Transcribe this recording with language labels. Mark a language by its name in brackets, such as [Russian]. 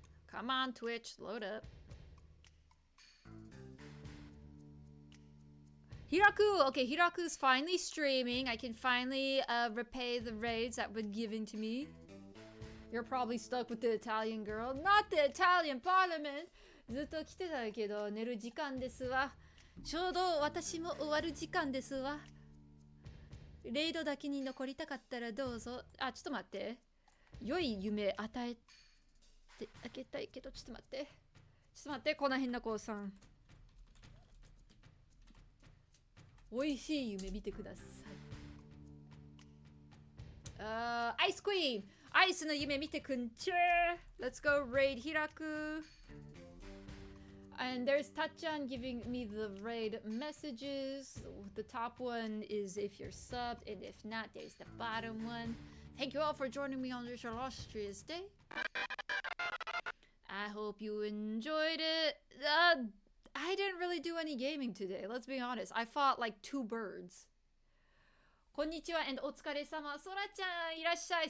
[English] Come on, Twitch, load up. Hiraku! Okay, Hiraku's finally streaming. I can finally repay the raids that were given to me. You're probably stuck with the Italian girl. Not the Italian parliament! [Japanese] ずっと来てたけど、寝る時間ですわ。ちょうど私も終わる時間ですわ。レイドだけに残りたかったらどうぞ。あ、ちょっと待って。良い夢与えてあげたいけど、ちょっと待って。ちょっと待って、この変な子さん。美味しい夢見てください。アイスクイーンアイスの夢見てくんちゃ [English] Let's go raid Hiraku. And there's Tachan giving me the raid messages. The top one is if you're subbed, and if not, there's the bottom one. Thank you all for joining me on this illustrious day. I hope you enjoyed it. I didn't really do any gaming today, let's be honest. I fought like 2 birds. [Japanese] こんにちは and お疲れ様。そらちゃんいらっしゃい。